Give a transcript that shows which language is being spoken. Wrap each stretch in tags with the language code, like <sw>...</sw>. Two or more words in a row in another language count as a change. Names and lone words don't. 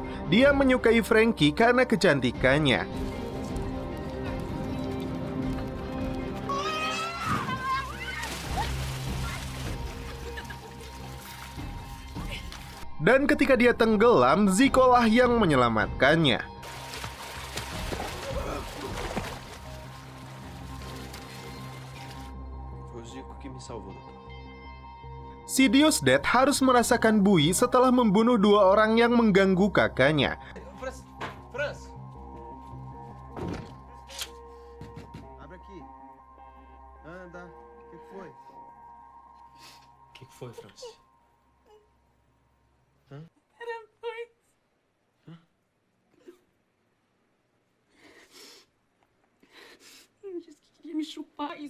<id>Dia menyukai Frankie karena kecantikannya. Dan ketika dia tenggelam, Zico lah yang menyelamatkannya. Si Deusdet harus merasakan bui setelah membunuh 2 orang yang mengganggu kakaknya.</id> <pt>Franz. Abre aqui. Anda. O que foi? O que foi, Franz? Era dois. Ele disse que queria me chupar isso.</pt>